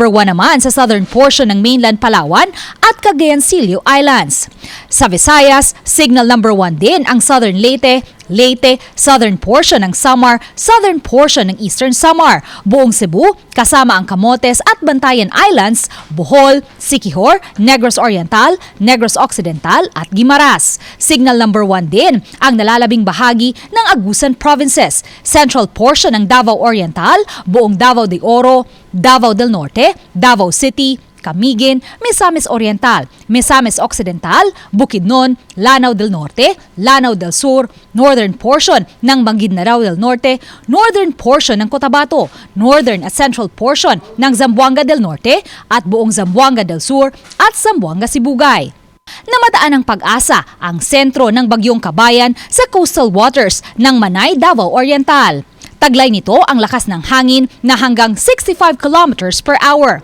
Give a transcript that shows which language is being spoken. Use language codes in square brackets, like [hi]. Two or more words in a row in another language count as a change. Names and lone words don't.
[tl] 1 naman sa [en] southern portion [tl] ng mainland Palawan at Cagayan-Silio Islands. Sa Visayas, Signal No. 1 din ang southern Leyte, [en] southern portion [tl] ng Samar, [en] southern portion [tl] ng eastern Samar, buong Cebu, kasama ang Camotes at Bantayan Islands, Bohol, Siquijor, Negros Oriental, Negros Occidental at Guimaras. Signal No. 1 din ang nalalabing bahagi ng Agusan Provinces, [en] central portion [tl] ng Davao Oriental, buong Davao de Oro, Davao del Norte, Davao City, Camiguin, Misamis Oriental, Misamis Occidental, Bukidnon, Lanao del Norte, Lanao del Sur, [en] northern portion [tl] ng Maguindanao del Norte, [en] northern portion [tl] ng Cotabato, northern at [en] central portion [tl] ng Zamboanga del Norte at buong Zamboanga del Sur at Zamboanga Sibugay. Namataan ng Pag-asa ang sentro ng Bagyong Kabayan sa [en] coastal waters [tl] ng Manay, Davao Oriental. Taglay nito ang lakas ng hangin na hanggang 65 [en] kilometers per hour.